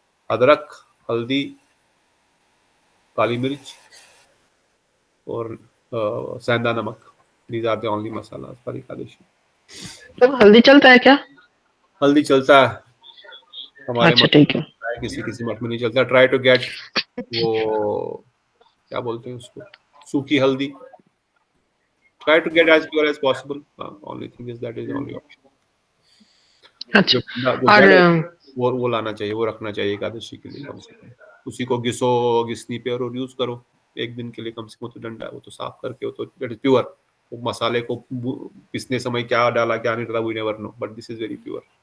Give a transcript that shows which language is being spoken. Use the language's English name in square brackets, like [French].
[Hindi] अदरक, हल्दी, काली मिर्च और सेंधा नमक, [English] These are the only masala for Ekadashi. [Hindi] तो हल्दी चलता है क्या? हल्दी चलता है हमारे अच्छा मठ ठीक है। में, किसी मठ में नहीं चलता। [English] try to get [Hindi] वो क्या बोलते हैं उसको, सूखी हल्दी। [English] Try to get as pure as possible. Only thing is that is the only option. [Hindi] अच्छा, जो और जड़ है, वो लाना चाहिए, वो रखना चाहिए एकादशी के लिए कम से कम। उसी को घिसनी पे और यूज करो एक दिन के लिए कम से कम। तो डंडा वो तो साफ करके, वो तो [English] That is pure. [Hindi] वो मसाले को पिसने समय क्या डाला क्या नहीं डाला [English] We never know, but this is very pure.